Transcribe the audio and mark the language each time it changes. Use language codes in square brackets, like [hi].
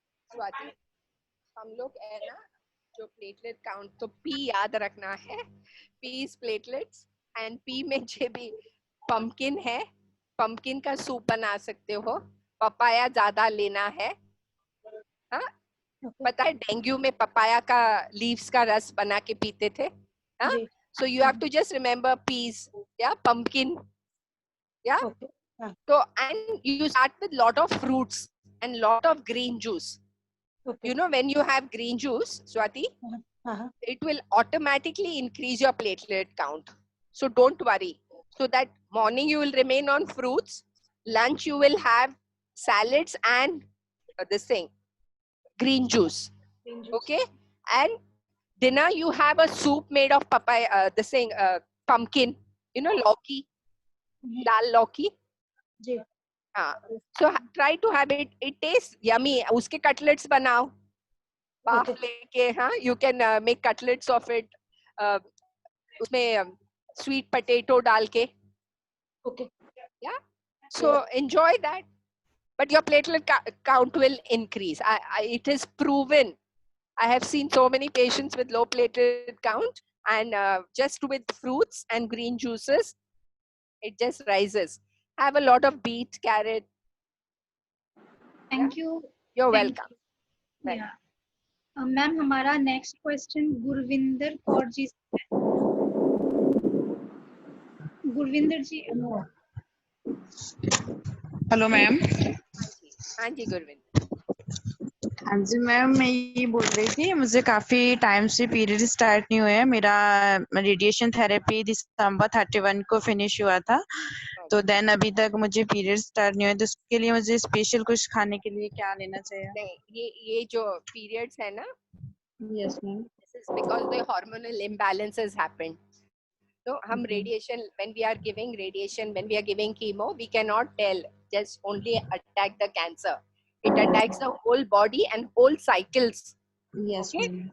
[hi] स्वाति, हम लोग है ना, जो प्लेटलेट काउंट, तो पी याद रखना है, [en] P is platelets, and [hi] P में जो भी पंपकिन है, पंपकिन का सूप बना सकते हो, पपाया ज्यादा लेना है। हाँ, पता है डेंगू में पपाया का लीव्स का रस बना के पीते थे। हाँ, [en] so you have to just remember peas, yeah, pumpkin, yeah. So and you start with lot of fruits and lot of green juice. You know, when you have green juice, Swati, it will automatically increase your platelet count. So don't worry. So that morning you will remain on fruits, lunch you will have salads and this thing, green juice. Okay, and dinner you have a soup made of papaya, this thing, pumpkin, you know, lauki, dal lauki. So try to have it. It tastes yummy. [hi] Uske cutlets banao. बाफ लेके, हाँ, [en] you can make cutlets of it. [hi] उसमें sweet potato डाल के. [en] Okay. Yeah. So enjoy that. But your platelet count will increase. It is proven. I have seen so many patients with low platelet count, and just with fruits and green juices, it just rises. Have a lot of beet, carrot. Thank you. You're welcome. Yeah. [hi] Ma'am हमारा next question Gurvinder Kaur ji से है। गुरविंदर जी। [en] Hello ma'am. [hi] हाँ जी गुरविंदर। हाँ जी ma'am, मैं ये बोल रही थी, मुझे काफी टाइम से पीरियड स्टार्ट नहीं हुए हैं। मेरा रेडिएशन थेरेपी दिसंबर 31 को फिनिश हुआ था, तो देन अभी तक मुझे पीरियड स्टार्ट नहीं हुए। तो उसके लिए मुझे स्पेशल कुछ खाने के लिए क्या लेना चाहिए? नहीं, ये जो पीरियड्स है ना, [en] Yes ma'am, this is because the hormonal imbalance has happened. So [hi] हम [en] radiation, when we are giving radiation, when we are giving chemo, we cannot tell just only attack the cancer. It attacks the whole body and whole cycles. yes, okay, ma'am.